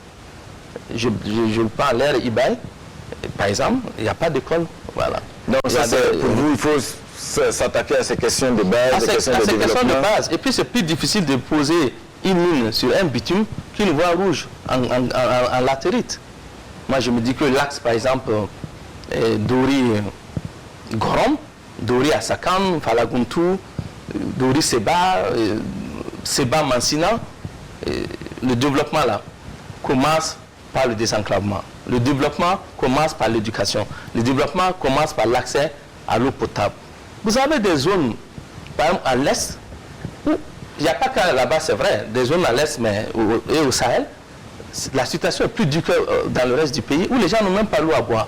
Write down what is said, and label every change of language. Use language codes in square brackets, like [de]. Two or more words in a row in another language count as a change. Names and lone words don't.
[fr] Je prends l'air Ibaï, par exemple, il n'y a pas d'école. Voilà. Donc ça, pour vous, il faut s'attaquer à ces questions de base, ces questions de base. Et puis c'est plus difficile de poser une mine sur un bitume qu'une voie rouge en latérite. Moi je me dis que l'axe par exemple Dori-Gorom, Dori-Asakan, Falaguntu, Dori-Seba, Seba-Mansina, le développement là commence par le désenclavement. Le développement commence par l'éducation. Le développement commence par l'accès à l'eau potable. Vous avez des zones, par exemple à l'Est, où il n'y a pas que là-bas, c'est vrai, des zones à l'Est et au Sahel, la situation est plus dure que dans le reste du pays, où les gens n'ont même pas l'eau à boire.